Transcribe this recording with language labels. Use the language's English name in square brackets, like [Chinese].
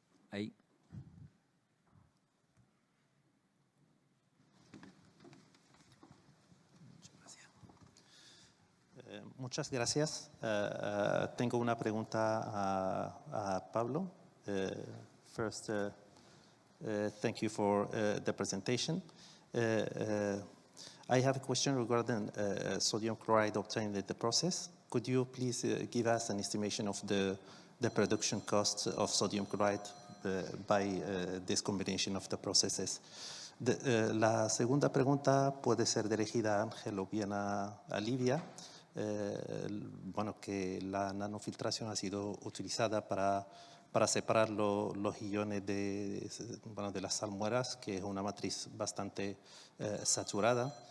[Spanish] Ahí. Muchas gracias. Tengo una pregunta a Pablo. [English] First, thank you for the presentation. I have a question regarding sodium chloride obtained in the process. Could you please give us an estimation of the production cost of sodium chloride by this combination of the processes? [Spanish] La segunda pregunta puede ser dirigida a Ángel o bien a Livia. Bueno, que la nanofiltración ha sido utilizada para separar los iones de las salmueras, que es una matriz bastante saturada.